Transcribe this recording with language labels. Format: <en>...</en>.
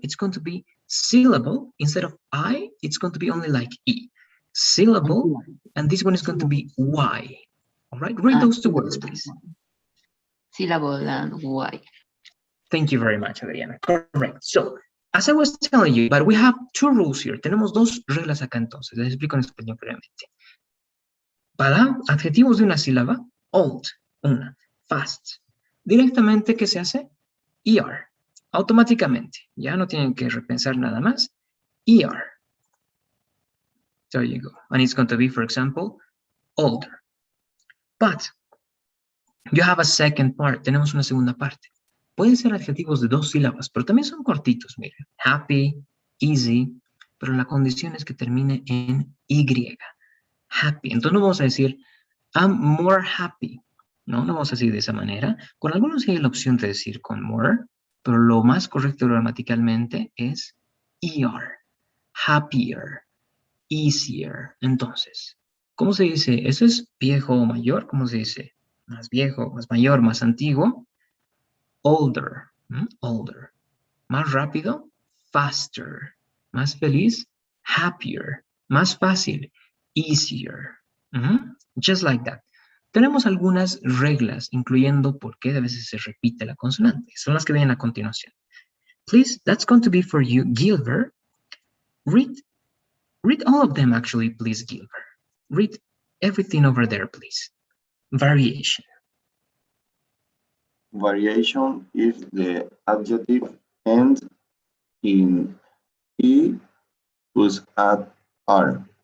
<en>It's going to be syllable. Instead of I, it's going to be only like E. Syllable, and this one is going to be Y. All right, read those 2 words, please. Syllable and Y. Thank you very much, Adriana. Correct. So, as I was telling you, but we have 2 rules here.</en> <es>Tenemos 2 reglas acá entonces. Les explico en español brevemente. Para adjetivos de una sílaba, old, una, fast. Directamente, ¿qué se hace? ER. Automáticamente. Ya no tienen que repensar nada más.</es> <en>ER. There you go. And it's going to be, for example, older. But you have a second part.</en> <es>Tenemos una segunda parte. Pueden ser adjetivos de 2 sílabas, pero también son cortitos, miren. Happy, easy, pero la condición es que termine en Y. Happy. Entonces no vamos a decir,</es> <en>I'm more happy.</en> <es>No vamos a decir de esa manera. Con algunos sí hay la opción de decir con more, pero lo más correcto gramaticalmente es ER. Happier. easier. Entonces, ¿cómo se dice? ¿Eso es viejo o mayor? ¿Cómo se dice? Más viejo, más mayor, más antiguo.</es> <en>Older, older.</en> <es>Más rápido,</es> <en>faster.</en> <es>Más feliz,</es> <en>happier.</en> <es>Más fácil,</es> <en>easier. Just like that.</en> <es>Tenemos algunas reglas, incluyendo por qué a veces se repite la consonante. Son las que vienen a continuación.</es> <en>Please, that's going to be for you, Gilbert. Read all of them, actually, please, Gilbert. Read everything over there, please. Variation. Variation is the adjective end in E plus add R.</en>